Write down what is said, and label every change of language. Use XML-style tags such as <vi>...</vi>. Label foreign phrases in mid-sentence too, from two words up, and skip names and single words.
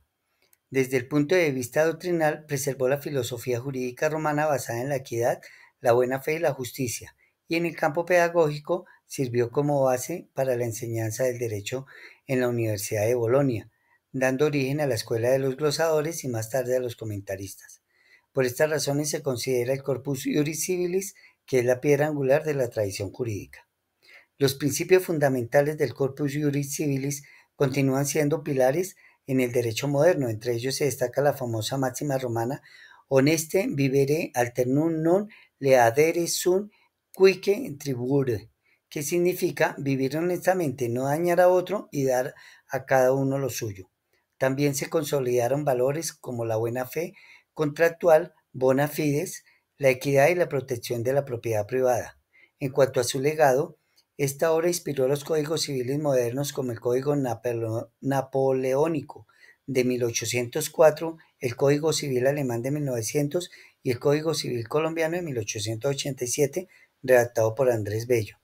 <es>Desde el punto de vista doctrinal, preservó la filosofía jurídica romana basada en la equidad, la buena fe y la justicia, y en el campo pedagógico sirvió como base para la enseñanza del derecho en la Universidad de Bolonia, dando origen a la Escuela de los Glosadores y más tarde a los comentaristas. Por estas razones se considera el Corpus Iuris Civilis, que es la piedra angular de la tradición jurídica. Los principios fundamentales del Corpus Iuris Civilis continúan siendo pilares en el derecho moderno. Entre ellos se destaca la famosa máxima romana</es> <la>honeste vivere alternum non leadere sunt quique tribure,</la> <es>que significa vivir honestamente, no dañar a otro y dar a cada uno lo suyo. También se consolidaron valores como la buena fe contractual,</es> <la>bona fides,</la> <es>la equidad y la protección de la propiedad privada. En cuanto a su legado, esta obra inspiró los códigos civiles modernos como el Código Napoleónico de 1804, el Código Civil Alemán de 1900 y el Código Civil Colombiano de 1887, redactado por Andrés Bello.</es>